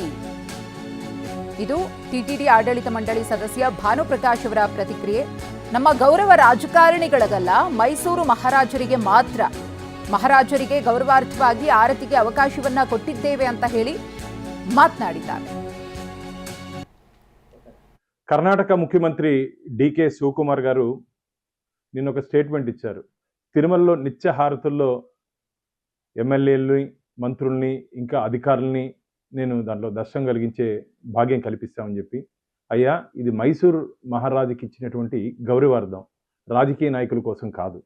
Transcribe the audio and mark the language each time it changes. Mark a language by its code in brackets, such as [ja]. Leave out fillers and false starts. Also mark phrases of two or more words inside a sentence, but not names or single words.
[kn] ಇದು ಟಿಟಿಡಿ ಆಡಳಿತ ಮಂಡಳಿ ಸದಸ್ಯ ಭಾನುಪ್ರಕಾಶ್ ಅವರ ಪ್ರತಿಕ್ರಿಯೆ. ನಮ್ಮ ಗೌರವ ರಾಜಕಾರಣಿಗಳಿಗಲ್ಲ, ಮೈಸೂರು ಮಹಾರಾಜರಿಗೆ ಮಾತ್ರ. ಮಹಾರಾಜರಿಗೆ ಗೌರವಾರ್ಥವಾಗಿ ಆರತಿಗೆ ಅವಕಾಶವನ್ನ ಕೊಟ್ಟಿದ್ದೇವೆ ಅಂತ ಹೇಳಿ ಮಾತನಾಡಿದ್ದಾರೆ. [te] కర్ణాటక ముఖ్యమంత్రి డికే శివకుమార్ గారు నిన్న ఒక స్టేట్మెంట్ ఇచ్చారు. తిరుమలలో నిత్య హారతుల్లో ఎమ్మెల్యేలని, మంత్రుల్ని, ఇంకా అధికారుల్ని నేను దాంట్లో దర్శనం కలిగించే భాగ్యం కల్పిస్తామని చెప్పి, అయ్యా ఇది మైసూర్ మహారాజుకి ఇచ్చినటువంటి గౌరవార్థం, రాజకీయ నాయకుల కోసం కాదు.